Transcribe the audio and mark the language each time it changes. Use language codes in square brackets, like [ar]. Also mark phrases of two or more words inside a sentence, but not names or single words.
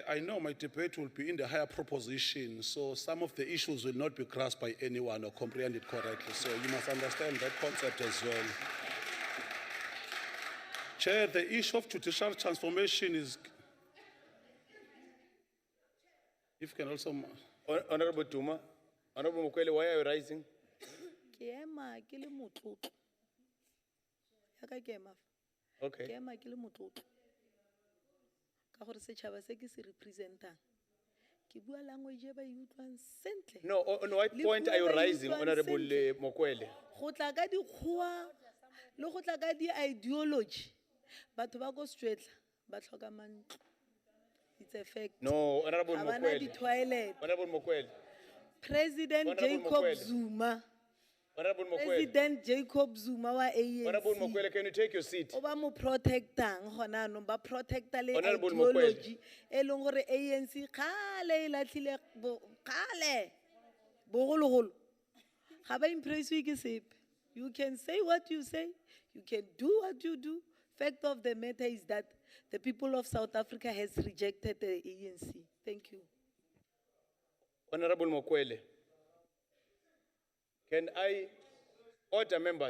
[en] I know my debate will be in the higher proposition, so some of the issues will not be grasped by anyone or comprehended correctly. So you must understand that concept as well. Chair, the issue of judicial transformation is, if you can also. Honorable Tuma, Honorable Mokwele, why are you rising? [tn] Ke ema ke le motlotlo. Ya ka ke ema fa. [en] Okay. [tn] Ke ema ke le motlotlo. Ka gore setšhaba se ke se representang. Ke bua language e ba e utlwang sentle. [en] No, on what [tn] Le [en] point [tn] puo [en] are you [tn] ba e [en] rising, [tn] utlwang [en] Honorable [tn] sentle. [en] Mokwele? [tn] Go tla ka dikgoa le go tla ka di-ideology batho ba ko Stwetla ba tlhoka mantlo. [en] It's a fact. No, Honorable [tn] Ga bana [en] Mokwele. [tn] di-toilet. [en] Honorable Mokwele. [tn] President [en] Honorable [tn] Jacob [en] Mokwele. [tn] Zuma. [en] Honorable Mokwele. [tn] President Jacob Zuma wa ANC. [en] Honorable Mokwele, can you take your seat? [tn] O ba mo protectang gona no ba protecta le [en] Honorable [tn] ideology e leng gore ANC kgale e latlhile kgale bogologolo ga ba impress ke sepe. [en] You can say what you say, you can do what you do. Fact of the matter is that the people of South Africa has rejected the ANC. Thank you. Honorable Mokwele. Can I order members?